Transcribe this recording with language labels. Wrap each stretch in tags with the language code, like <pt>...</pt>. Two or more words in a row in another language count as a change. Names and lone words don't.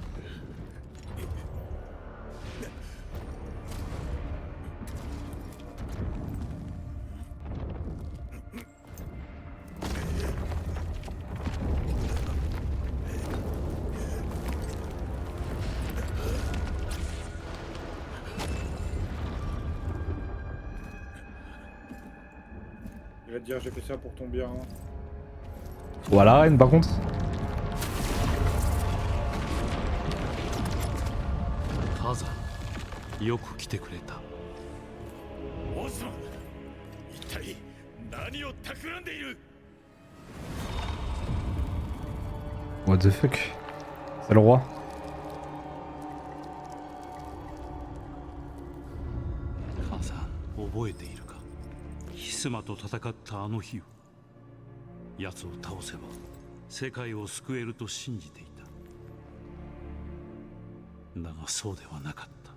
<fr>Il va te dire j'ai fait ça pour ton bien. Voilà, reine par contre.</fr> <ja>カザンよく来てくれた。オズマン、一体何を企んでいる？</ja> <en>What the fuck?</en> <fr>C'est le roi.</fr> <ja>カザン、覚えているか？ヒスマと戦ったあの日を。奴を倒せば世界を救えると信じていた。だがそうではなかった。</ja>